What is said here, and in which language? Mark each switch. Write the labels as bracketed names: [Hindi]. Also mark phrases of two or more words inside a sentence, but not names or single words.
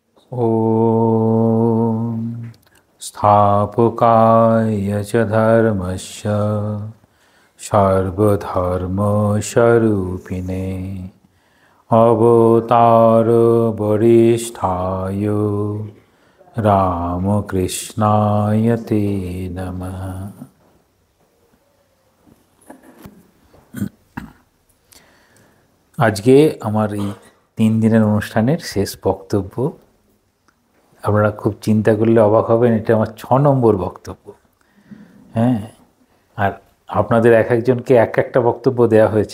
[Sanskrit] ॐ स्थापकाय च धर्मस्य सर्वधर्मस्वरूपिणे अवतारवरिष्ठाय रामकृष्णाय ते नमः। [Bangla] আজকে আমার এই 3 দিনের অনুষ্ঠানের শেষ বক্তব্য। আপনারা খুব চিন্তা করলে অবাক হবেন, এটা আমার 6 নম্বর বক্তব্য। হ্যাঁ, আর আপনাদের এক একজনকে এক একটা বক্তব্য দেওয়া হয়েছে।